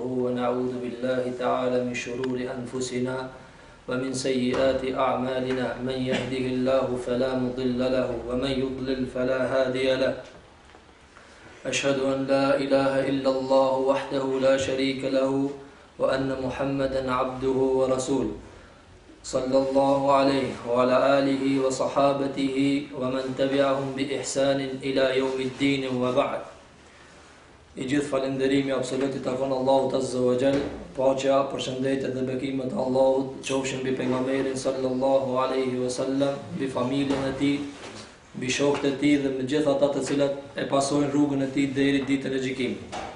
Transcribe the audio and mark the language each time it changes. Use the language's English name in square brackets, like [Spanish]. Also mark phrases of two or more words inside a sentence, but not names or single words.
[Arabic] ونعوذ بالله تعالى من شرور أنفسنا ومن سيئات أعمالنا من يهده الله فلا مضل له ومن يضلل فلا هادي له أشهد أن لا إله إلا الله وحده لا شريك له وأن محمدا عبده ورسوله صلى الله عليه وعلى آله وصحابته ومن تبعهم بإحسان إلى يوم الدين وبعد. [Albanian] I gjithë falënderimi absoluti takon Allahut [Arabic] عز وجل, [Albanian] paqja, përshëndetjet dhe bekimet e Allahut qofshin mbi pejgamberin [Arabic] صلى الله عليه وسلم, [Albanian] mbi familjen e tij, mbi shokët e tij dhe me gjithë ata të cilët e pasojnë rrugën e tij deri ditën e gjykimit.